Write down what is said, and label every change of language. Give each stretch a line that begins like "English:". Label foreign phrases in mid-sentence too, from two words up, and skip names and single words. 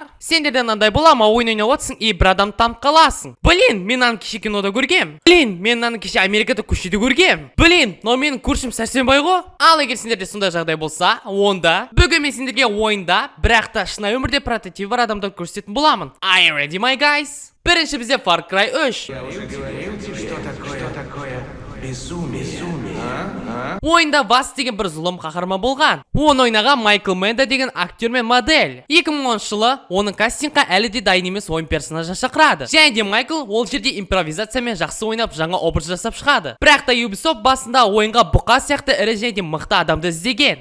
Kazakh: Сендерден мынандай бола ма, ойын ойнап отырсың и бір адам танып қаласың. Блин, мен аны кеше кинода көргем. Блин, мен аны кеше Америкада көшеде көргем.
Russian: Блин, но
Kazakh: менің көршім Сәрсенбай ғой. Ал егер сендерде сондай жағдай болса, онда бүгін мен сендерге ойында, бірақ та шынайы өмірде прототип бар адамдарды көрсететін боламын.
English: Are you ready, my guys?
Kazakh: Бірінші бізде Far Cry 3.
Russian: Я уже говорил тебе, что такое безумие.
Kazakh: Ойында Вас деген бір зұлым қаһарман болған. Оны ойнаған Майкл Менда деген актер мен модель. 2010 жылы оның кастингқа әлі де дайын емес ойын персонажын шақырады. Және де Майкл ол жерде импровизациямен жақсы ойнап жаңа образ жасап шығады. Бірақ та Ubisoft басында ойынға бұқа сияқты ірі және де мықты адамды іздеген.